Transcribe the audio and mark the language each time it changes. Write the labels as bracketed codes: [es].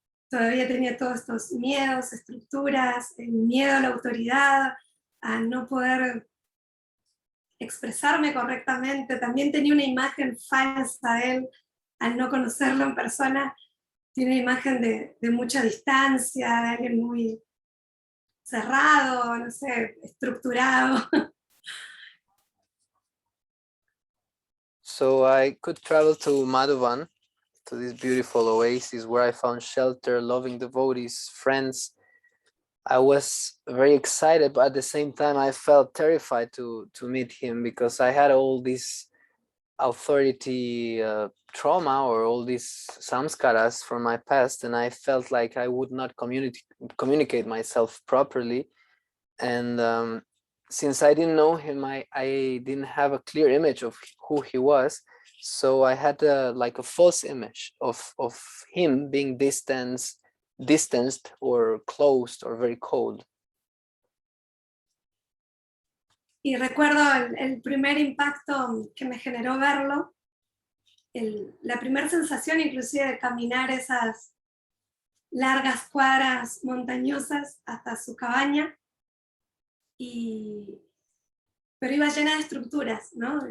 [es] Todavía tenía todos estos miedos, estructuras, el miedo a la autoridad, a no poder expresarme correctamente. También tenía una imagen falsa de él, al no conocerlo en persona. Tiene una imagen de mucha distancia, de alguien muy cerrado, no sé, estructurado. [en] So I could travel to Madhuban, to this beautiful oasis where I found shelter, loving devotees, friends. I was very excited, but at the same time, I felt terrified to meet him, because I had all this authority trauma, or all these samskaras from my past, and I felt like I would not communicate myself properly. And since I didn't know him, I didn't have a clear image of who he was. So I had like a false image of him being distanced or closed or very cold. [es] Y recuerdo el primer impacto que me generó verlo, la primera sensación inclusive de caminar esas largas cuadras montañosas hasta su cabaña, pero iba llena de estructuras, ¿no?